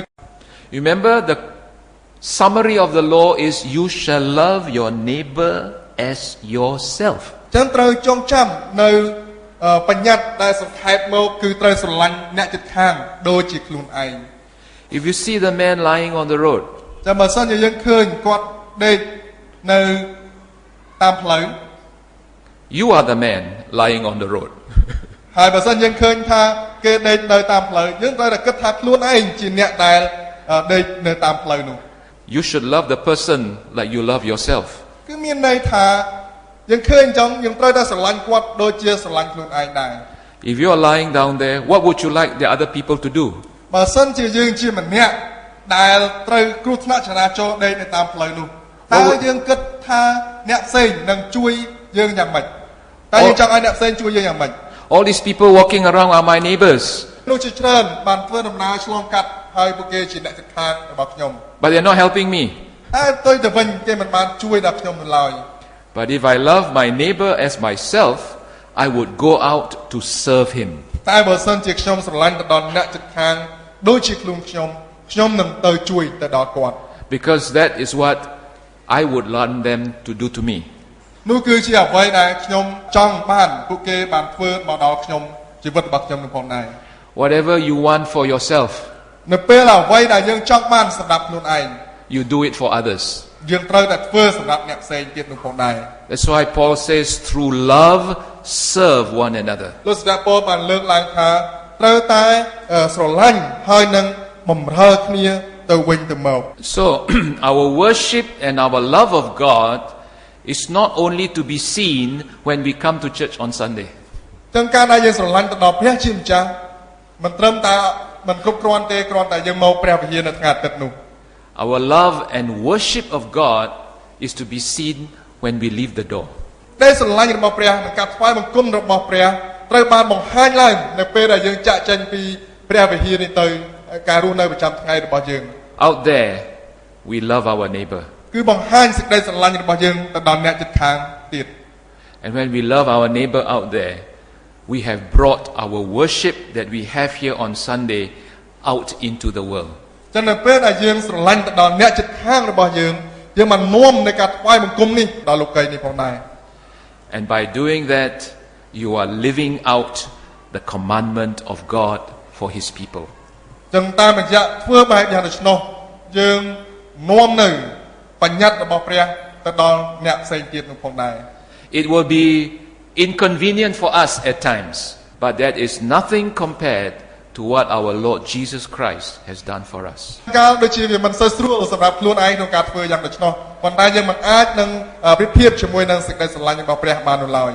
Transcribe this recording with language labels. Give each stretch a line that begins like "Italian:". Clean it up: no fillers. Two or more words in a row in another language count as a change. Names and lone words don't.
English: Remember, the summary of the law is you shall love your neighbor as yourself.
Khmer: ចឹងត្រូវចងចាំនៅបញ្ញត្តិដែលសង្ខេបមកគឺត្រូវស្រឡាញ់អ្នកជិតខាងដូចជាខ្លួនឯង
English: If you see the man lying on the road,
Khmer: ចាំបើសិនជាយើងឃើញគាត់ដេកនៅតាមផ្លូវ
English: you are the man lying on the road.
Khmer: ហើយបើសិនយើងឃើញថាគេដេកនៅតាមផ្លូវយើងត្រូវតែគិតថាខ្លួនឯងជាអ្នកដែលដេកនៅតាមផ្លូវនោះ
English: You should love the person like you love yourself.
Khmer: គឺមានន័យថាយើងឃើញអញ្ចឹងយើងត្រូវតែស្រឡាញ់គាត់ដូចជាស្រឡាញ់ខ្លួនឯងដែរ
English: If you are lying down there, what would you like the other people to do?
Khmer: បើសិនជាយើងជាម្នាក់ដែលត្រូវគ្រោះថ្នាក់ចរាចរណ៍ដេកនៅតាមផ្លូវនោះតើយើងគិតថាអ្នកផ្សេងនឹងជួយយើងយ៉ាងម៉េចតើយើងចង់ឲ្យអ្នកផ្សេងជួយយើងយ៉ាងម៉េច
English: All these people walking around are my neighbors.
Khmer: នោះជាច្រើនបានធ្វើដំណើរឆ្លងកាត់ហើយពួកគេជាអ្នកជិតខាងរបស់ខ្ញុំ
English: But they're not helping me.
Khmer: តែផ្ទុយទៅវិញគេមិនបានជួយដល់ខ្ញុំនៅឡើយ
English: But if I love my neighbor as myself, I would go out to serve him.
Khmer: តែបើសិនជាខ្ញុំស្រឡាញ់ទៅដល់អ្នកជិតខាងដូចជាខ្លួនខ្ញុំនឹងទៅជួយទៅដល់គាត់
English: Because that is what I would want them to do to me.
Khmer: នោះគឺជាអ្វីដែលខ្ញុំចង់បានពួកគេបានធ្វើមកដល់ខ្ញុំជីវិតរបស់ខ្ញុំនឹងផងដែរ
English: Whatever you want for yourself,
Khmer: នៅពេលអ្វីដែលយើងចង់បានសម្រាប់ខ្លួនឯង
English: you do it for others.
Khmer: យើងត្រូវតែធ្វើសម្រាប់អ្នកផ្សេងទៀតនោះផងដែរ
English: That's why Paul says, through love, serve one another.
Khmer: លោកស្ដេចប៉ូលបានលើកឡើងថាត្រូវតែស្រឡាញ់ហើយនឹងបម្រើគ្នាទៅវិញទៅមក
English: So, our worship and our love of God is not only to be seen when we come to church on Sunday.
Khmer: ទាំងការដែលយើងស្រឡាញ់ទៅដល់ព្រះជាម្ចាស់មិនត្រឹមតែមិនគ្រប់គ្រាន់ទេគ្រាន់តែយើងមកព្រះវិហារនៅថ្ងៃអាទិត្យនោះ
English: Our love and worship of God is to be seen when we leave the door.
Khmer: ដែលស្រឡាញ់របស់ព្រះនិងការថ្វាយបង្គំរបស់ព្រះត្រូវបានបង្ហាញឡើងនៅពេលដែលយើងចាក់ចេញពីព្រះវិហារនេះទៅការរស់នៅប្រចាំថ្ងៃរបស់យើង
English: Out there, we love our neighbor.
Khmer: គឺបង្ហាញសេចក្តីស្រឡាញ់របស់យើងទៅដល់អ្នកជិតខាងទៀត
English: And when we love our neighbor out there, we have brought our worship that we have here on Sunday out into the world.
Khmer: ចឹងនៅពេលដែលយើងស្រឡាញ់ទៅដល់អ្នកជិតខាងរបស់យើងបាននាំនៃការថ្វាយបង្គំនេះដល់លោកីនេះផងដែរ
English: And by doing that, you are living out the commandment of God for His people.
Khmer: ចឹងតាមរយៈធ្វើបែបយ៉ាងដូច្នោះយើងនាំនៅបញ្ញត្តិរបស់ព្រះទៅដល់អ្នកផ្សេងទៀតនោះផងដែរ
English: It will be inconvenient for us at times, but that is nothing compared to what our Lord Jesus Christ has done for us.
Khmer: កាលដូចជាវាមិនសូវស្រួលសម្រាប់ខ្លួនឯងក្នុងការធ្វើយ៉ាងដូច្នោះប៉ុន្តែយើងមិនអាចនឹងប្រៀបធៀបជាមួយនឹងសេចក្តីស្រឡាញ់របស់ព្រះបាននោះឡើយ